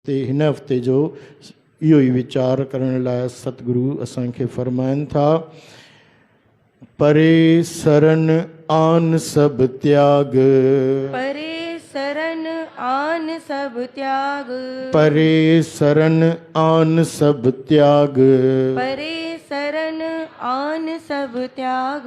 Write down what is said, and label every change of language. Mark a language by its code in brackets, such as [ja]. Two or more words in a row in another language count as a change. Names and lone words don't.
[sd] ते हिन हफ़्ते जो इहो ई वीचार करण लाइ सतगुरु असांखे फरमाइनि था। [pa] ਪਰੇ ਸਰਨ ਆਨ ਸਬ ਤਿਆਗ, ਪਰੇ ਸਰਨ ਆਨ ਸਬ ਤਿਆਗ, ਪਰੇ ਸਰਨ ਆਨ ਸਬ ਤਿਆਗ, ਪਰੇ ਸਰਨ ਆਨ ਸਬ ਤਿਆਗ,